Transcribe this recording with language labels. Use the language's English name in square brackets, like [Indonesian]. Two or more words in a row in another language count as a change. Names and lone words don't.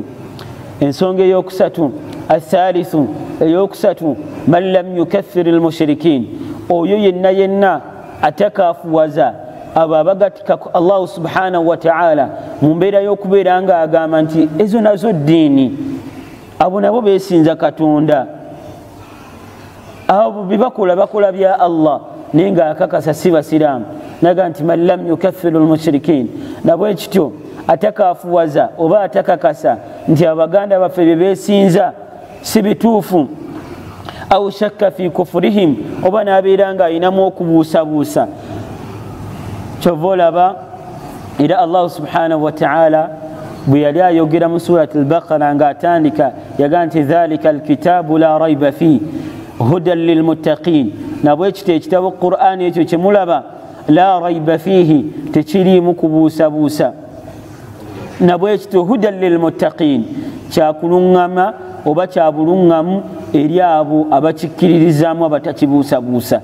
[Ganda] Ensonga eyokusatu, athalithu, eyokusatu, [Arabic] من لم يكفر المشركين, [Ganda] oyo yenna atakafuwaza abo abagatika ku Allah [Arabic] سبحانه وتعالى [Ganda] mu mbeera y'okubeera nga agamba nti ezo nazo ddiini, abo nabo beesinza Katonda, abo bibakola bakola bya Allah naye nga akakasa si basiraamu. Naga nti [Arabic] من لم يكفر المشركين, [Ganda] nabwe ekityo atakafuwaza oba atakakasa nti abaganda baffe bye beesinza si bituufu. [Arabic] أو شك في كفرهم, [Ganda] oba n'abeera nga ayinamu okubuusabuusa. Kyova olaba era Allah [Arabic] سبحانه وتعالى [Ganda] bwe yali ayogera mu surati al-Baqara ng'atandika yaga nti [Arabic] ذلك الكتاب لا ريب في هدى للمتقين, [Ganda] nabwe ekito ekitabo Qur'an ekyo kyemulaba [Arabic] لا ريب فيه, [Ganda] tekiriimu kubuusabuusa. Nabwe ekito [Arabic] هدى للمتقين, [Ganda] kyakuluŋŋama oba kyabuluŋŋamu eri abo abakikkiririzaamu abatakibuusabuusa.